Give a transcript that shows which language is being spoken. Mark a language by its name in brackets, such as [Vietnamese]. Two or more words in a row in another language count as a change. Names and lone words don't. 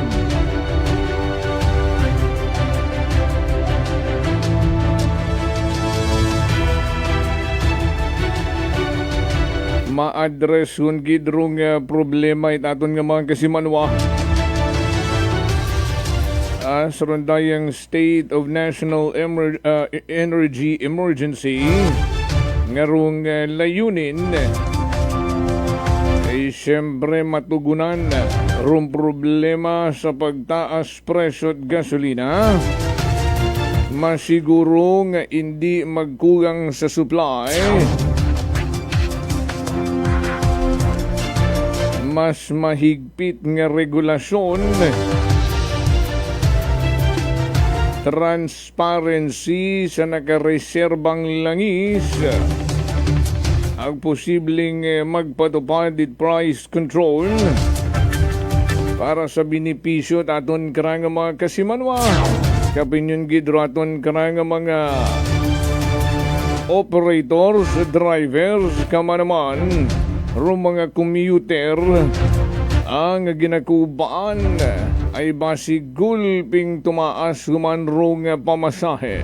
[Bantoanon] Ma-address yung gidrong problema itaton nga mga kasimanwa. [Filipino] Sa rondayang [English] state of national energy emergency [Filipino] ngarong layunin ay siyempre matugunan rong problema sa pagtaas presyo at gasolina, masiguro nga hindi magkulang sa supply, mas mahigpit nga regulasyon, transparency sa nakareserbang langis, ang posibleng magpatupad it [English] price control [Filipino] para sa benepisyo aton karang mga kasimanwa. [Bantoanon] Kapinyon gidro aton karang mga operators, drivers, kama naman rum mga commuter ang ginakubaan ay basig gulping tumaas humanrong pamasahe.